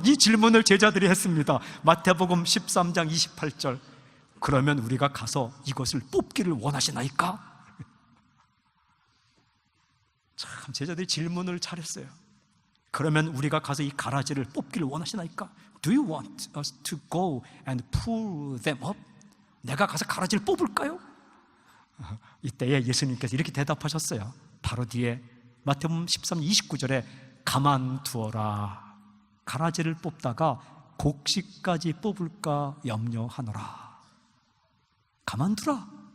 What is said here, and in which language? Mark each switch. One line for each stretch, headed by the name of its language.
Korean: 이 질문을 제자들이 했습니다. 마태복음 13장 28절. 그러면 우리가 가서 이것을 뽑기를 원하시나이까? 참 제자들이 질문을 잘했어요. 그러면 우리가 가서 이 가라지를 뽑기를 원하시나이까?
English: Do you want us to go and pull them up?
Korean: 내가 가서 가라지를 뽑을까요? 이때에 예수님께서 이렇게 대답하셨어요. 바로 뒤에 마태복음 13, 29절에 가만두어라. 가라지를 뽑다가 곡식까지 뽑을까 염려하노라. 가만두라.